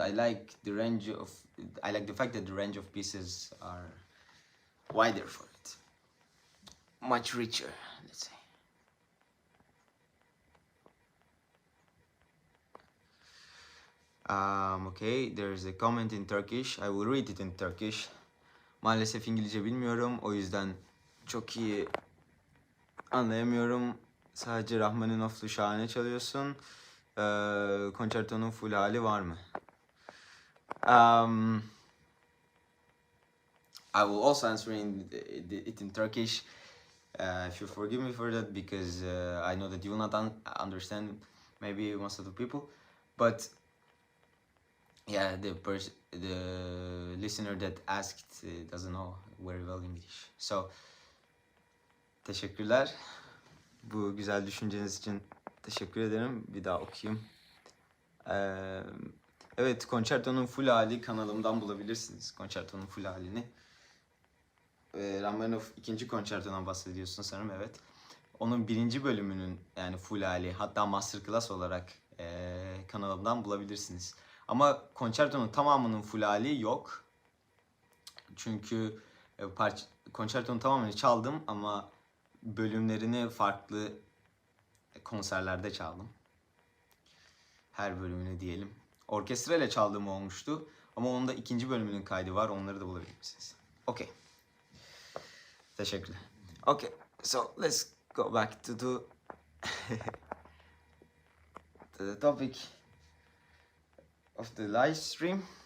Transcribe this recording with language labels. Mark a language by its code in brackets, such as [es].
[en] I like the range of. I like the fact that the range of pieces are wider for it, much richer, let's say. Okay, there's a comment in Turkish. I will read it in Turkish. [tr] Maalesef İngilizce bilmiyorum, o yüzden çok iyi anlayamıyorum. Sadece Rahmaninof'lu şahane çalıyorsun. Concerto'nun full hali var mı? [en] I will also answer it in Turkish. If you forgive me for that, because I know that you will not understand maybe most of the people, but yeah, the listener that asked doesn't know very well English. [tr] So teşekkürler. Bu güzel düşünceniz için teşekkür ederim. Bir daha okuyayım. Evet, Concerto'nun full hali kanalımdan bulabilirsiniz. Concerto'nun full halini. Rachmaninoff ikinci konçertodan bahsediyorsun sanırım, evet. Onun birinci bölümünün yani full hali, hatta masterclass olarak kanalımdan bulabilirsiniz. Ama konçertonun tamamının full hali yok. Çünkü konçertonun tamamını çaldım ama bölümlerini farklı konserlerde çaldım. Her bölümünü diyelim. Orkestra ile çaldığım olmuştu. Ama onun da ikinci bölümünün kaydı var. Onları da bulabilirsiniz. [en] Okay. Teşekkürler. Okay. So let's go back to the topic of the live stream.